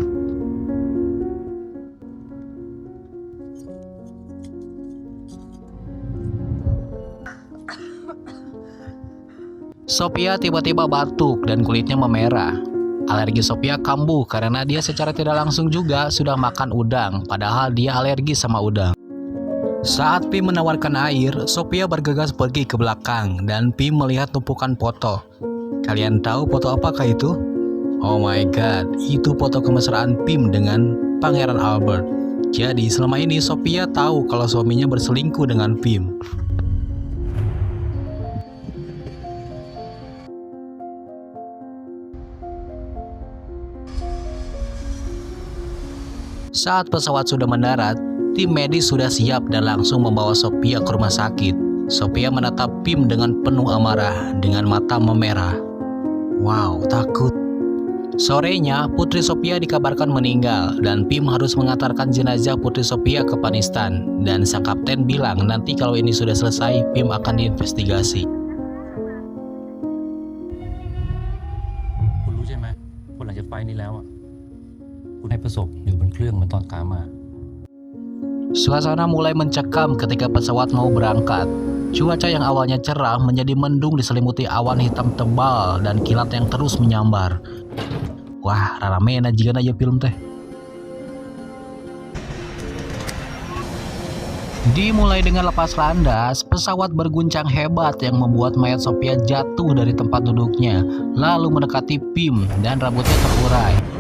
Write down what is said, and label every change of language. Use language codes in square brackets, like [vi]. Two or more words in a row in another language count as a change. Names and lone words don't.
[id] Sophia tiba-tiba batuk dan kulitnya memerah. Alergi Sophia kambuh karena dia secara tidak langsung juga sudah makan udang, padahal dia alergi sama udang. Saat Pim menawarkan air, Sophia bergegas pergi ke belakang dan Pim melihat tumpukan foto. Kalian tahu foto apakah itu? [en] Oh my god, [id] itu foto kemesraan Pim dengan Pangeran Albert. Jadi selama ini Sophia tahu kalau suaminya berselingkuh dengan Pim. Saat pesawat sudah mendarat, tim medis sudah siap dan langsung membawa Sophia ke rumah sakit. Sophia menatap Pim dengan penuh amarah, dengan mata memerah. Wow, takut. Sorenya, Putri Sophia dikabarkan meninggal dan Pim harus mengantarkan jenazah Putri Sophia ke Panistan. Dan sang kapten bilang nanti kalau ini sudah selesai, Pim akan diinvestigasi. [th] คุณรู้ใช่ไหมว่าหลังจากไฟล์นี้แล้วคุณให้ประสบอยู่บนเครื่องเหมือนตอนขามา [id] Suasana mulai mencekam ketika pesawat mau berangkat. Cuaca yang awalnya cerah menjadi mendung diselimuti awan hitam tebal dan kilat yang terus menyambar. Wah, rame na jika aja film teh. Dimulai dengan lepas landas, pesawat berguncang hebat yang membuat mayat Sophia jatuh dari tempat duduknya, lalu mendekati Pim dan rambutnya terurai.